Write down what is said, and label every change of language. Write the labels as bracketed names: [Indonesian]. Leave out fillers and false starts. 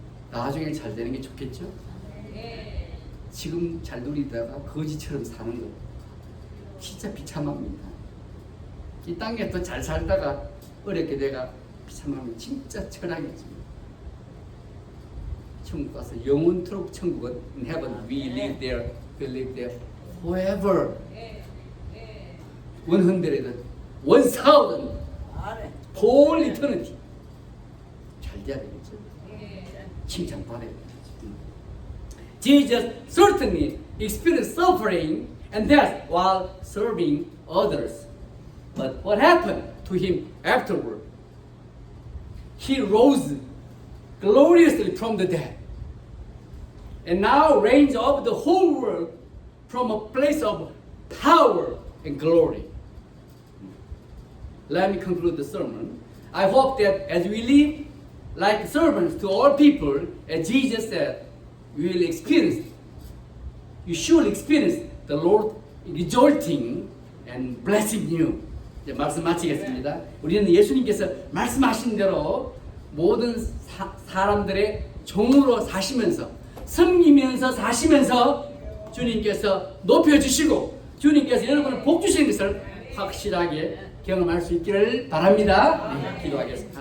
[Korean] 나중에 잘 되는 게 좋겠죠? 지금 잘 누리다가 거지처럼 사는 거 진짜 비참합니다. 이 땅에 또 잘 살다가 어렵게 내가 비참하면 진짜 철학이지. 천국 가서 영원토록 천국은 [English] in heaven we live there, we live there forever. 100, 1000 for eternity. [Korean] 잘 돼야 되겠죠. 칭찬받아야 되겠죠. [English] Jesus certainly experienced suffering and death while serving others. But what happened to him afterward? He rose gloriously from the dead and now reigns over the whole world from a place of power and glory. Let me conclude the sermon. I hope that as we live like servants to all people, as Jesus said, we will experience, you should experience the Lord exalting and blessing you. [Korean] 이제 말씀 마치겠습니다. 우리는 예수님께서 말씀하신 대로 모든 사람들의 종으로 사시면서 섬기면서 사시면서 주님께서 높여주시고 주님께서 여러분을 복 주시는 것을 확실하게 경험할 수 있기를 바랍니다. 네, 기도하겠습니다.